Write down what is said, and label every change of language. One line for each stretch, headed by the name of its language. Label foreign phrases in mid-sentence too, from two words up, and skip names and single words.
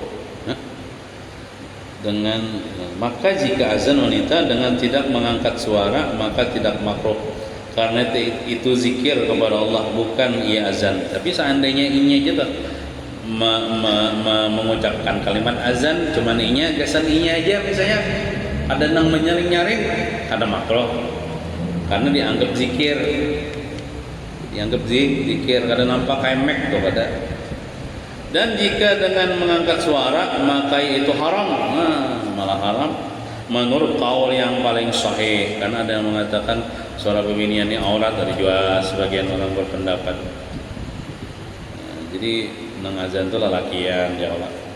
Indonesian: Maka jika azan wanita dengan tidak mengangkat suara maka tidak makruh, karena itu zikir kepada Allah, bukan ia azan.
Banjar: Tapi seandainya ini aja tuh mengucapkan kalimat azan cuman inya gasan inya aja, misalnya ada nang menyaring-nyaring, ada makruh. Karena dianggap zikir, kada nampak kemek tuh pada.
Indonesian: Dan jika dengan mengangkat suara maka itu haram, malah haram menurut qaul yang paling sahih. Karena ada yang mengatakan suara bebinian ini aurat, dari juga sebagian orang berpendapat.
Banjar: Jadi nang azan itu lalakian ya Allah.